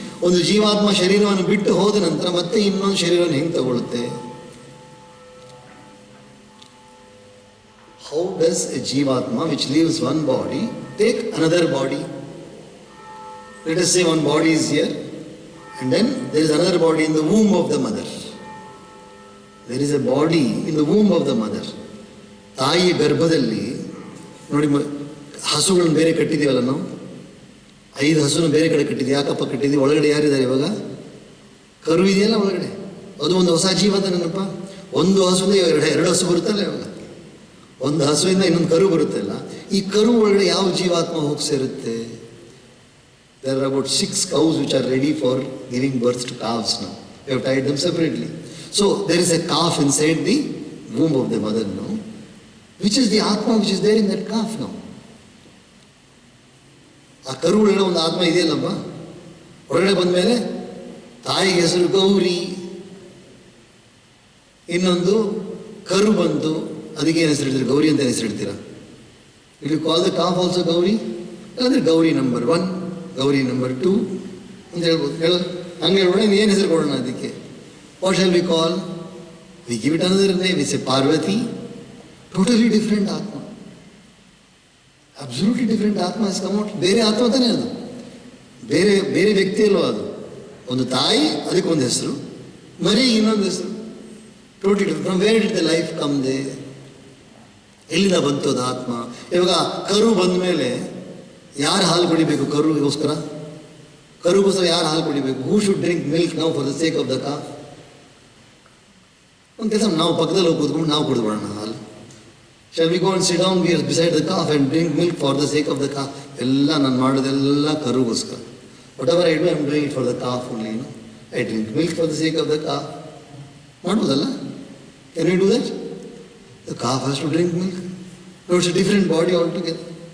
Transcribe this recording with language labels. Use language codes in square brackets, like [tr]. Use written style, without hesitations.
[kn] ಒಂದು ಜೀವಾತ್ಮ ಶರೀರವನ್ನು ಬಿಟ್ಟು ಹೋದ ನಂತರ ಮತ್ತೆ ಇನ್ನೊಂದು ಶರೀರವನ್ನು ಹೆಂಗೆ ತಗೊಳ್ಳುತ್ತೆ? [en] How does a jivatma which leaves one body take another body? Let us say one body is here, and then there is another body in the womb of the mother. There is a body in the womb of the mother. [kn] ತಾಯಿಯ ಗರ್ಭದಲ್ಲಿ ನೋಡಿ, ಹಸುಗಳನ್ನು ಬೇರೆ ಕಟ್ಟಿದ್ದೀವಲ್ಲ ನಾವು, 5 ಹಸುನ ಬೇರೆ ಕಡೆ ಕಟ್ಟಿದ್ವಿ. ಯಾಕಪ್ಪ ಕಟ್ಟಿದ್ವಿ? ಒಳಗಡೆ ಯಾರಿದ್ದಾರೆ ಇವಾಗ? ಕರು ಇದೆಯಲ್ಲ ಒಳಗಡೆ, ಅದು ಒಂದು ಹೊಸ ಜೀವದ ನೆನಪ. ಒಂದು ಹಸುವಿಂದ 2 ಹಸು ಬರುತ್ತಲ್ಲ ಇವಾಗ, ಒಂದು ಹಸುವಿಂದ ಇನ್ನೊಂದು ಕರು ಬರುತ್ತಲ್ಲ. ಈ ಕರು ಒಳಗಡೆ ಯಾವ ಜೀವಾತ್ಮ ಹೋಗಿ ಸೇರುತ್ತೆ? [en] There are about 6 cows which are ready for giving birth to calves now. We have tied them separately. So there is a calf inside the womb of the mother now, which is the Atma which is there in that calf now. [kn] ಆ ಕರು ಒಳಗಡೆ ಒಂದು ಆತ್ಮ ಇದೆಯಲ್ಲಪ್ಪ. ಹೊರಗಡೆ ಬಂದ ಮೇಲೆ ತಾಯಿಗೆ ಹೆಸರು ಗೌರಿ, ಇನ್ನೊಂದು ಕರು ಬಂತು, ಅದಕ್ಕೆ ಏನು ಹೆಸರಿಡ್ತೀರಿ? ಗೌರಿ ಅಂತ ಹೆಸರಿಡ್ತೀರಾ? ಇಲ್ಲಿ [en] call the calf also [kn] Gauri, ಅಂದರೆ ಗೌರಿ ನಂಬರ್ 1, ಗೌರಿ ನಂಬರ್ 2 ಅಂತ ಹೇಳ್ಬೋದು. ಹಂಗೆ ಹೇಳ್ಬೋಣ. ಏನು ಹೆಸರು ಕೊಡೋಣ ಅದಕ್ಕೆ? [en] What shall we call? We give it another name. We say Parvati. Totally different ಆತ್ಮ, absolutely different ಆತ್ಮ is come out. [kn] ಬೇರೆ ಆತ್ಮ ತಾನೇ ಅದು, ಬೇರೆ ಬೇರೆ ವ್ಯಕ್ತಿ ಅಲ್ವಾ ಅದು. ಒಂದು ತಾಯಿ, ಅದಕ್ಕೆ ಒಂದು ಹೆಸರು, ಮರಿ ಇನ್ನೊಂದು ಹೆಸರು. [en] Totally different. From where did the life come they? [kn] ಎಲ್ಲಿಂದ ಬಂತು ಅದು ಆತ್ಮ? ಇವಾಗ ಕರು ಬಂದ ಮೇಲೆ ಯಾರು ಹಾಲು ಕುಡಿಬೇಕು? ಕರುಗೋಸ್ಕರ ಯಾರು ಹಾಲು ಕುಡಿಬೇಕು? [en] Who should drink milk now for the sake of the calf? [kn] ಒಂದು ಕೆಲಸ, ನಾವು ಪಕ್ಕದಲ್ಲಿ ಹೋಗಿ ಕೂತ್ಕೊಂಡು ನಾವು ಕುಡಿದ್ಬಿಡೋಣ ಹಾಲು. [en] Shall we go and sit down beside the calf and drink milk for the sake of the calf? [kn] ಎಲ್ಲ ನಾನು ಮಾಡೋದೆಲ್ಲ ಕರುಗೋಸ್ಕರ. [en] Whatever I do, I am doing it for the calf only. I drink milk for the sake of the calf. [kn] ಮಾಡ್ಬೋದಲ್ಲ? [en] Can we do that? The calf has to drink milk. No, it's a different body altogether.